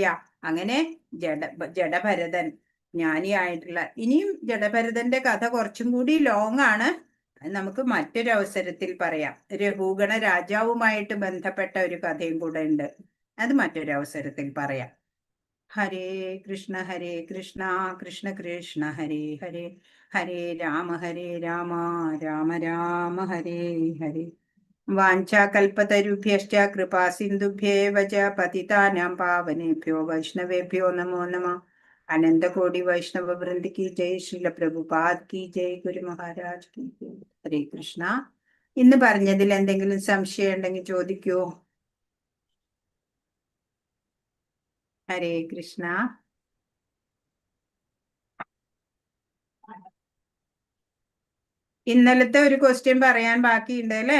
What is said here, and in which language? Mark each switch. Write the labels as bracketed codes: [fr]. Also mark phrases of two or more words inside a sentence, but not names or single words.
[ml] അങ്ങനെ ജഡഭരതൻ ജ്ഞാനിയായിട്ടുള്ള, ഇനിയും ജഡഭരതന്റെ കഥ കുറച്ചും കൂടി ലോങ് ആണ്, നമുക്ക് മറ്റൊരു അവസരത്തിൽ പറയാം. രഘുഗണ രാജാവുമായിട്ട് ബന്ധപ്പെട്ട ഒരു കഥയും കൂടെ ഉണ്ട്, അത് മറ്റൊരു അവസരത്തിൽ പറയാം. [sa] ഹരേ കൃഷ്ണ കൃഷ്ണ കൃഷ്ണ ഹരേ ഹരേ, ഹരേ രാമ രാമ രാമ ഹരേ ഹരേ. വാഞ്ചാകൽപതരുഭ്യശ്ച കൃപാ സിന്ധുഭ്യേവ ച പതിതാനാം പാവനേഭ്യോ വൈഷ്ണവേഭ്യോ നമോ നമഃ. [hi] अनन्तकोटि वैष्णव वृन्द की जय, श्रील प्रभुपाद की जय, गुरु महाराज की जय. [sa] ഹരേ കൃഷ്ണ. [ml] ഇന്ന് പറഞ്ഞതിൽ എന്തെങ്കിലും സംശയം ഉണ്ടെങ്കിൽ ചോദിക്കൂ. [sa] ഹരേ കൃഷ്ണ. [ml] ഇന്നലത്തെ ഒരു ക്വസ്റ്റ്യൻ പറയാൻ ബാക്കിയുണ്ട് അല്ലേ?